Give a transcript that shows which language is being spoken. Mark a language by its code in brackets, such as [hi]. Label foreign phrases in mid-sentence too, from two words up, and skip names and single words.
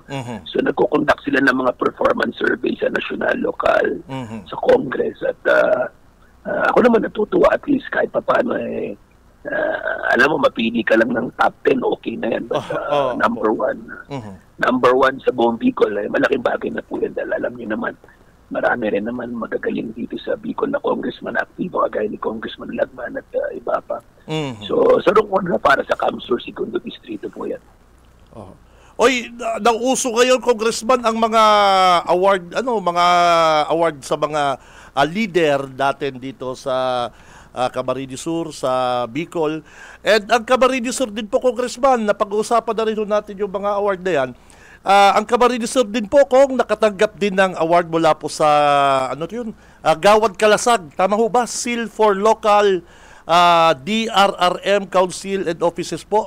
[tl] So nagko-conduct sila ng mga [en] performance survey [tl] sa national, lokal, sa Congress at ako naman natutuwa [en] at least [tl] kahit paano alam mo mapili ka lang ng [en] top 10 [tl] okay na yan but number 1 sa buong Bicol malaking bagay na po yan dahil alam niyo naman marami rin naman magagaling dito sa Bicol na congressman aktibo kagaya ni Congressman Lagman at iba pa. So sarong na para sa Camsur Segundo Distrito po yan. Oy, nauso ngayon, Congressman, ang mga award sa mga leader natin dito sa Camarines Sur, sa Bicol. And ang Camarines Sur din po, Congressman, napag-uusapan na rin natin yung mga award na yan. Ang Camarines Sur din po, Kong, nakatanggap din ng award mula po sa, Gawad Kalasag. Tama ho ba? Seal for Local DRRM Council and Offices po.